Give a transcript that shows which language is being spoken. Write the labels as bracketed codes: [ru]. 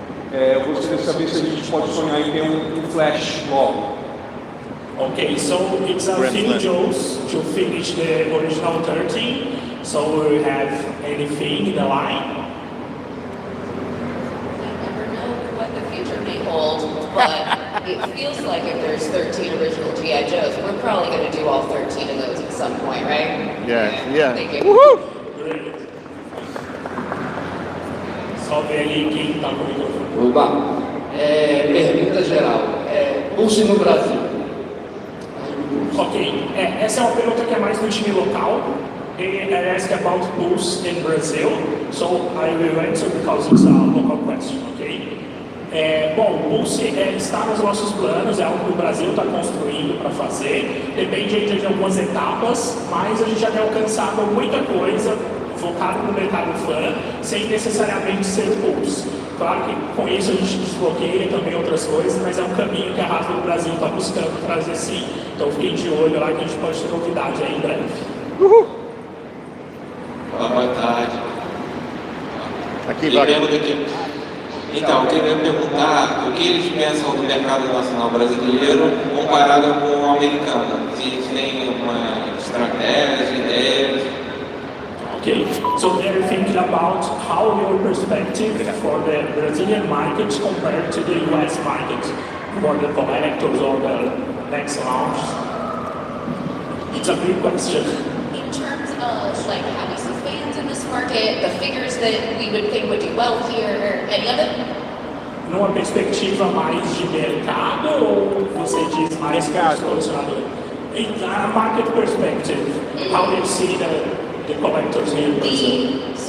[pt] Eu gostaria de saber se a gente pode sonhar em ter um flash logo. [en] Okay, so it's a few shows to finish the original 13. So we have anything in the line? I never know what the future may hold, but it feels like if there's 13 original G.I. Joes, we're probably going to do all 13 of those at some point, right? Yeah. Thank you. Woohoo! Great. [pt] Só ver ali quem está com o microfone. Opa, pergunta geral. Pulse no Brasil. Ok, essa é uma pergunta que é mais do time local. [en] And I asked about Pulse in Brazil, so I will answer because it's a local question, ok? [pt] Bom, o Pulse está nos nossos planos, é algo que o Brasil está construindo para fazer. Depende ainda de algumas etapas, mas a gente já tem alcançado muita coisa focado no mercado fã, sem necessariamente ser Pulse. Claro que com isso a gente desbloqueia também outras coisas, mas é um caminho que a Raspa do Brasil está buscando trazer sim. Então fiquem de olho lá que a gente pode ter novidade aí em breve. Uhul! Boa tarde. Aqui, vai. Então, eu queria perguntar o que eles pensam do mercado nacional brasileiro comparado com o americano. Se eles têm uma estratégia, ideias. [en] Okay, so they're thinking about how your perspective for the Brazilian market compared to the US market for the collectors or the next launch. It's a big question. In terms of like how we see fans in this market, the figures that we would think would do well here, any of it? [pt] Numa perspectiva mais de mercado ou você diz mais colecionador? [en] In a market perspective, how do you see the collectors here in Brazil?